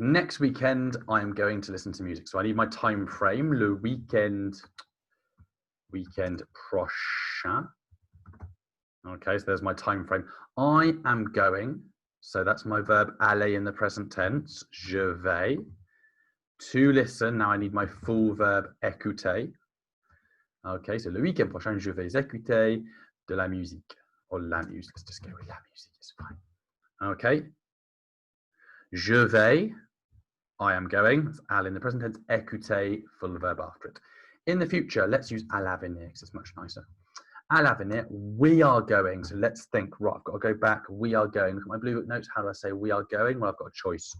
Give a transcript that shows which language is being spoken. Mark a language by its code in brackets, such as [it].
[en] Next weekend, I'm going to listen to music. So I need my time frame, [fr] le weekend prochain. [en] Okay, so there's my time frame. I am going, so that's my verb aller in the present tense, je vais. To listen, now I need my full verb écouter. Okay, so [fr] le week-end prochain, je vais écouter de la musique. [en] Or la musique, let's just go with la musique, it's fine. Okay. Je vais, I am going, that's aller in the present tense, écouter, full verb after it. In the future, let's use à l'avenir because it's much nicer. [fr] À l'avenir, [en] we are going. So let's think, right, I've got to go back. We are going. Look at my blue book notes. How do I say we are going? Well, I've got a choice.